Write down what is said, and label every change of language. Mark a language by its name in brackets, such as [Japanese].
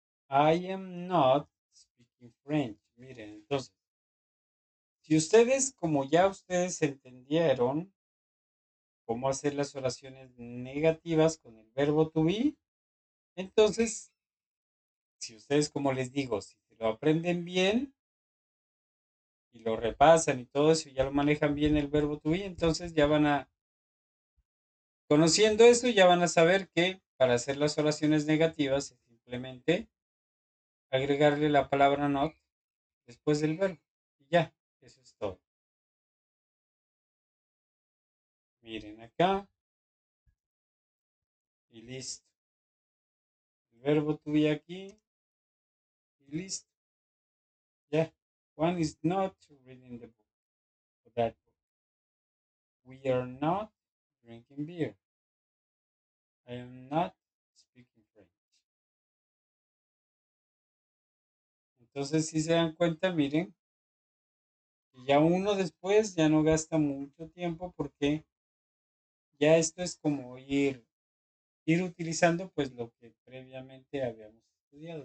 [English] I am not speaking French. [Spanish] Miren, entonces, si ustedes, como ya ustedes entendieron cómo hacer las oraciones negativas con el verbo to be, entonces, si ustedes, como les digo, si se lo aprenden bien y lo repasan y todo eso, y ya lo manejan bien el verbo to be, entonces ya van a, conociendo eso, ya van a saber que para hacer las oraciones negativas es simplemente agregarle la palabra not después del verbo. Y ya, eso es todo. Miren acá y listo. El verbo to be aquí y listo. Ya. [English] One is not reading the book. That book. We are not drinking beer. I am not speaking French. [Spanish] Entonces, si se dan cuenta, miren, y ya uno después ya no gasta mucho tiempo porque ya esto es como ir utilizando pues lo que previamente habíamos estudiado.